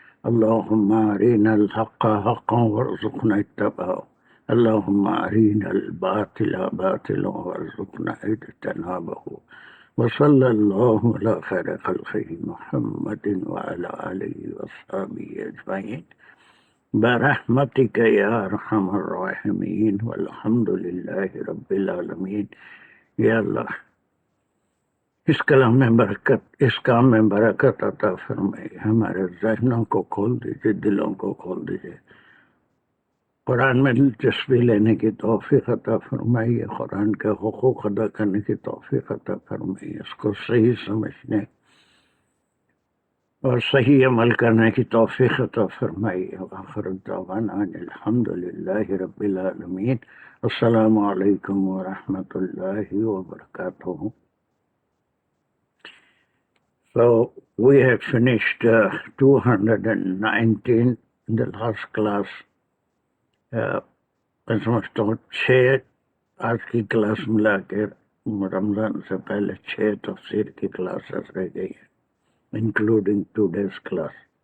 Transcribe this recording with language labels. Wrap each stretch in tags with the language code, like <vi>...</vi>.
<ar>اللهم أرنا الحق حقا وارزقنا اتباعه، اللهم أرنا الباطل باطلا وارزقنا اجتنابه. وصلى الله على خير خلقه محمد وعلى آله وصحبه أجمعين برحمتك يا ارحم الراحمین والحمد للہ رب العالمین.</ar> <ur>یا اللہ اس کلام میں برکت، اس کام میں برکت عطا فرمائے، ہمارے ذہنوں کو کھول دیجیے، دلوں کو کھول دیجیے، قرآن میں دلچسپی لینے کی توفیق عطا فرمائیے، قرآن کے حقوق ادا کرنے کی توفیق عطا فرمائیے، اس کو صحیح سمجھنے اور صحیح عمل کرنے کی توفیق عطا فرمائیے.</ur> <ar>وآخر دعوانا ان الحمد للہ رب العالمین. السلام علیکم ورحمۃ اللہ وبرکاتہ.</ar> <en>So we have finished 219 in the last class.</en> <ur>میں سمجھتا ہوں 6 آج کی کلاس ملا کے رمضان سے پہلے 6 تفسیر کی کلاسز رہ گئی ہیں،</ur> <en>Including today's class.</en>